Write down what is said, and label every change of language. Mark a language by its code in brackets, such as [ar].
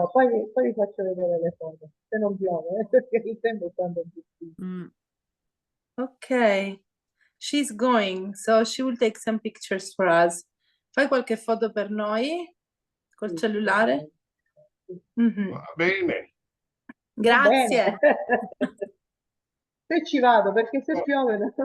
[it] Poi vi faccio vedere le foto. Se non piove, perché il tempo è tanto difficile. Ok. [en] She's going, so she will take some pictures for us. [it] Fai qualche foto per noi col cellulare? Va bene. Grazie. Se ci vado, perché se piove